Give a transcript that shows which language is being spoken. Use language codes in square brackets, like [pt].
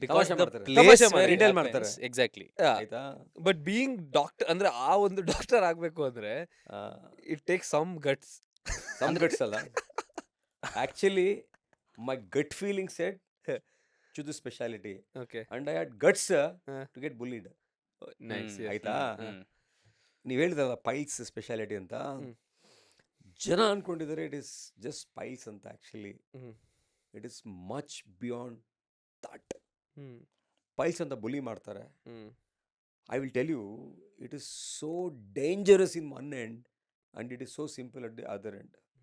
[kn] ತಮಾಷೆ ಮಾಡ್ತಾರೆ. ತಮಾಷೆ ಮಾಡಿ, detail ಮಾಡ್ತಾರೆ. [en] Exactly. [kn] ಆಯ್ತಾ? [en] but being doctor [kn] ಅಂದ್ರೆ ಆ ಒಂದು ಡಾಕ್ಟರ್ ಆಗ್ಬೇಕು ಅಂದ್ರೆ [en] It take some guts. Some guts [kn] ಅಲ್ಲ. [en] Actually my gut feeling said to the speciality okay, and I had guts to get bullied. Nice. [kn] ಆಯ್ತಾ? ನೀವು ಹೇಳಿದ್ರಲ್ಲ ಪೈಲ್ಸ್ ಸ್ಪೆಷಾಲಿಟಿ ಅಂತ, ಜನ ಅನ್ಕೊಂಡಿದ್ದಾರೆ [en] it is just piles [kn] ಅಂತ. [en] Actually it is much beyond that. [kn] Piles ಅಂತ bully ಮಾಡ್ತಾರೆ. [en] I will tell you, it is so dangerous in one end and it is so simple at the other end.